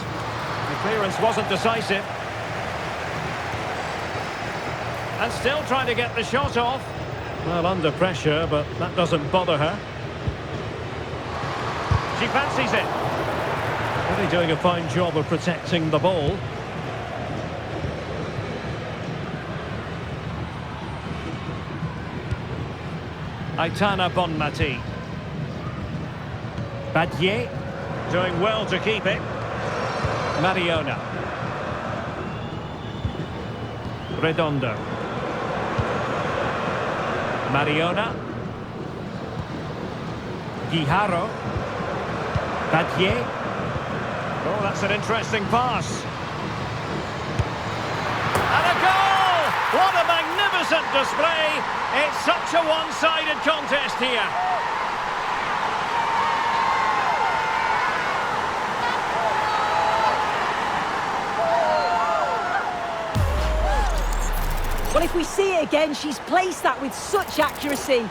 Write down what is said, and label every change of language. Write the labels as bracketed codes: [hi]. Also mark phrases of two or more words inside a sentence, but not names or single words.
[en] The clearance wasn't decisive. And still trying to get the shot off. Well, under pressure, but that doesn't bother her. She fancies it. Really doing a fine job of protecting the ball. Aitana Bonmati. Badier doing well to keep it. Mariona. Redondo. Mariona. Guijarro. Badier. Oh, that's an interesting pass. And a goal! What a magnificent display! It's such a one-sided contest here. Well, if we see it again, she's placed that with such accuracy.